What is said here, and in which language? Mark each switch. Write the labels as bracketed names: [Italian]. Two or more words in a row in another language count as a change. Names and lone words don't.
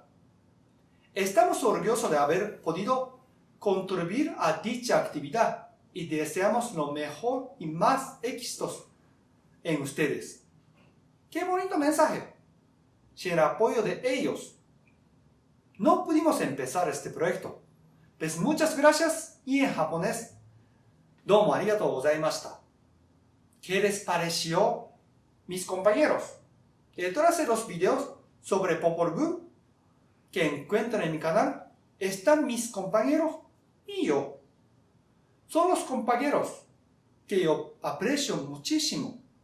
[Spanish] Estamos orgullosos de haber podido contribuir a dicha actividad y deseamos lo mejor y más éxitos en ustedes. ¡Qué bonito mensaje! Sin el apoyo de ellos, no pudimos empezar este proyecto. Pues muchas gracias y en japonés, [Japanese] どうもありがとうございました. [Spanish] ¿Qué les pareció, mis compañeros? Detrás de los videos sobre Popol Vuh que encuentran en mi canal están mis compañeros y yo. Son los compañeros que yo aprecio muchísimo.